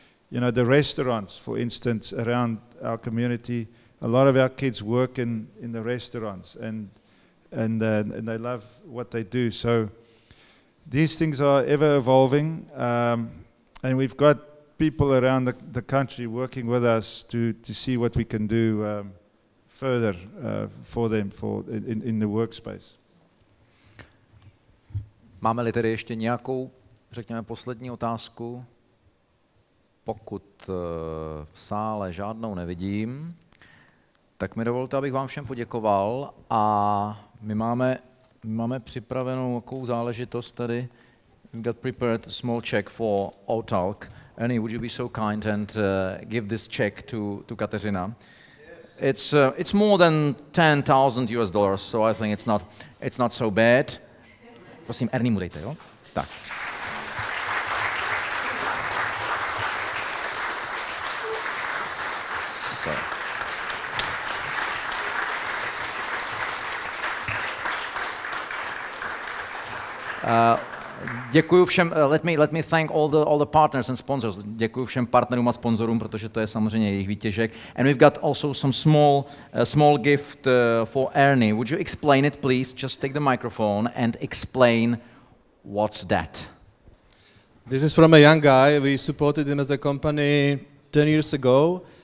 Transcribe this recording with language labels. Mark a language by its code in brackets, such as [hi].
[en] You know, the restaurants, for instance, around our community, a lot of our kids work in the restaurants, and they love what they do. So these things are ever evolving, and we've got people around the country working with us to see what we can do further for them in the workspace. [cs] Máme-li tedy ještě nějakou, řekněme, poslední otázku? Pokud v sále žádnou nevidím, tak mi dovolte, abych vám všem poděkoval, a my máme připravenou takovou záležitost tady. [en] we've got prepared a small check for AutTalk. Ernie, would you be so kind and give this check to Kateřina? Yes. It's more than $10,000, so I think it's not so bad. [cs] Prosím, Ernie mu dejte, jo? Tak. Děkuji všem, [en] let me thank all the partners and sponsors. [cs] Děkuji všem partnerům a sponzorům, protože to je samozřejmě jejich výtěžek. [en] And we've got also some small gift for Ernie. Would you explain it, please? Just take the microphone and explain what's that. This is from a young guy. We supported him as a company 10 years ago.